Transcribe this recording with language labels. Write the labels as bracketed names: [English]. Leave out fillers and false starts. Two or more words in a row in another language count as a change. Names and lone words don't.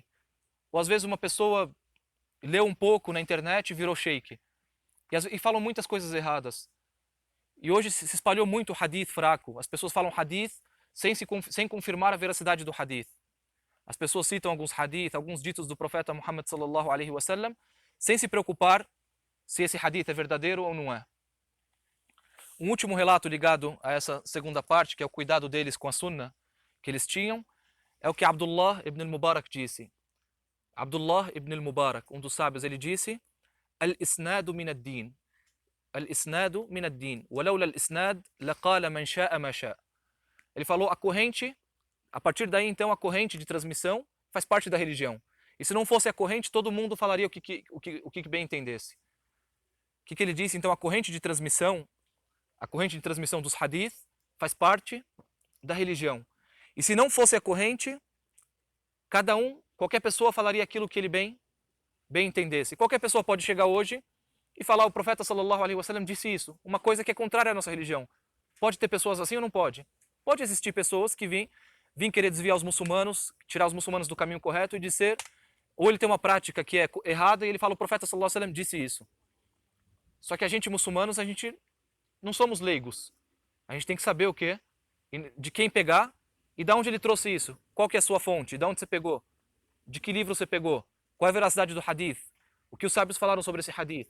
[Portuguese] Ou às vezes uma pessoa leu um pouco na internet e virou sheik. E falam muitas coisas erradas. E hoje se espalhou muito o hadith fraco. As pessoas falam hadith sem confirmar a veracidade do hadith. As pessoas citam alguns hadith, alguns ditos do profeta Muhammad [Arabic] صلى الله عليه وسلم, [Portuguese] sem se preocupar se esse hadith é verdadeiro ou não é. Um último relato ligado a essa segunda parte, que é o cuidado deles com a sunnah que eles tinham, é o que Abdullah ibn al-Mubarak disse. Abdullah ibn al-Mubarak, um dos sábios, ele disse: [Arabic] الإسناد من الدين. الإسناد من الدين. ولولا الإسناد لقال من شاء ما شاء. [Portuguese] Ele falou, a corrente, a partir daí então a corrente de transmissão faz parte da religião. E se não fosse a corrente, todo mundo falaria o que bem entendesse. O que ele disse? Então a corrente de transmissão dos hadith faz parte da religião. E se não fosse a corrente, qualquer pessoa falaria aquilo que ele bem entendesse. Qualquer pessoa pode chegar hoje e falar, o profeta [Arabic] صلى الله عليه وسلم [Portuguese] disse isso, uma coisa que é contrária à nossa religião. Pode ter pessoas assim ou não pode? Pode existir pessoas que vêm querer desviar os muçulmanos, tirar os muçulmanos do caminho correto e dizer, ou ele tem uma prática que é errada e ele fala, o profeta [Arabic] صلى الله عليه وسلم [Portuguese] disse isso. Só que a gente muçulmanos, a gente não somos leigos. A gente tem que saber o quê? De quem pegar e de onde ele trouxe isso. Qual que é a sua fonte? De onde você pegou? De que livro você pegou? Qual é a veracidade do hadith? O que os sábios falaram sobre esse hadith?